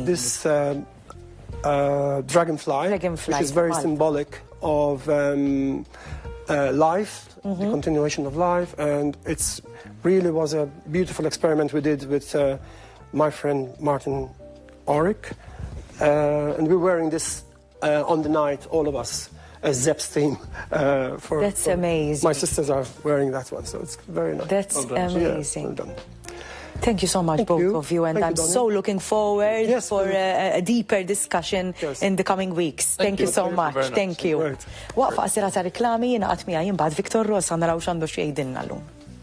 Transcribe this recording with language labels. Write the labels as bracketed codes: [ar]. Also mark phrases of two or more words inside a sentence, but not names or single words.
[en] This dragonfly, which is very symbolic of life, the continuation of life, and it's really was a beautiful experiment we did with my friend Martin Auric, and we're wearing this on the night, all of us, as Zepp's theme. That's amazing. My sisters are wearing that one, so it's very nice. That's amazing. Yeah, well done. Thank you so much, both of you, and I'm so looking forward for a deeper discussion in the coming weeks. Thank you so much. Thank you. [mt] Waqfa qasira ta' riklami, jingħaqad miegħi imbagħad Victor Rosa naraw x'għandu xi jgħidilna llum.